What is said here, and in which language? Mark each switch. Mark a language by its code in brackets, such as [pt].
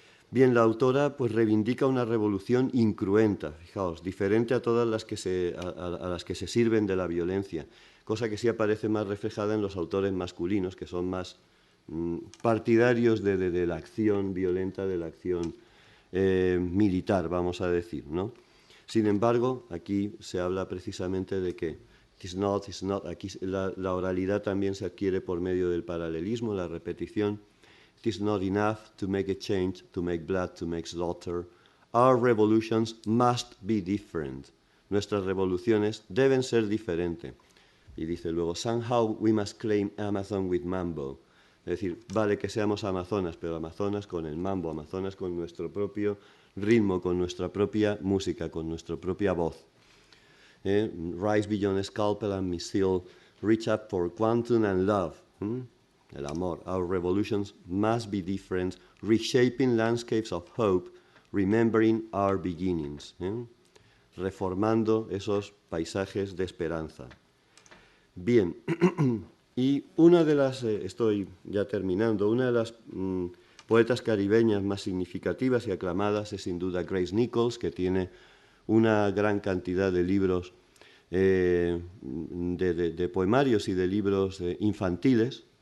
[es] Bien, la autora pues reivindica una revolución incruenta, fijaos, diferente a todas las que se sirven de la violencia, cosa que sí aparece más reflejada en los autores masculinos, que son más partidarios de la acción violenta, de la acción militar, vamos a decir, ¿no? Sin embargo, aquí se habla precisamente de que aquí la oralidad también se adquiere por medio del paralelismo, la repetición. [en] It is not enough to make a change, to make blood, to make slaughter. Our revolutions must be different. [es] Nuestras revoluciones deben ser diferentes. Y dice luego, [en] somehow we must claim Amazon with mambo. [es] Es decir, vale que seamos amazonas, pero amazonas con el mambo, amazonas con nuestro propio ritmo, con nuestra propia música, con nuestra propia voz. [en] Rise beyond scalpel and missile, reach up for quantum and love. [es] El amor. [en] Our revolutions must be different, reshaping landscapes of hope, remembering our beginnings. [es] Reformando esos paisajes de esperanza. Bien, y una de las, estoy ya terminando, una de las poetas caribeñas más significativas y aclamadas es sin duda Grace Nichols, que tiene una gran cantidad de libros de poemarios y de libros infantiles.